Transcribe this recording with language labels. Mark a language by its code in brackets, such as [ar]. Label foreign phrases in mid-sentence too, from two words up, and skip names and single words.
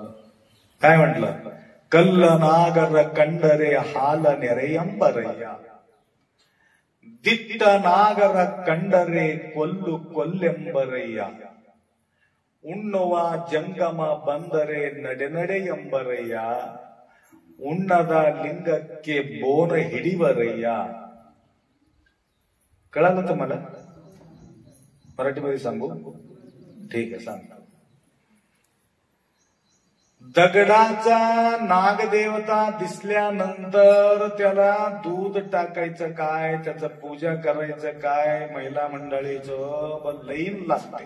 [mr] काय म्हटलं? [kn] ಕಲ್ಲ ನಾಗರ ಕಂಡರೆ ಹಾಲ ನೆರೆಯೆಂಬರಯ್ಯ, ದಿಟ್ಟ ನಾಗರ ಕಂಡರೆ ಕೊಲ್ಲು ಕೊಲ್ಲೆಂಬರಯ್ಯ, ಉಣ್ಣುವ ಜಂಗಮ ಬಂದರೆ ನಡೆನಡೆಯಂಬರಯ್ಯ, ಉಣ್ಣದ लिंगಕ್ಕೆ ಬೋನ ಹಿಡಿವರಯ್ಯ. [mr] कळालं तुम्हाला? मराठीमध्ये सांगू? ठीक आहे, सांग. दगडाचा नागदेवता दिसल्यानंतर त्याला दूध टाकायचं काय, त्याचं पूजा करायचं काय, महिला मंडळीचं लईन लागते.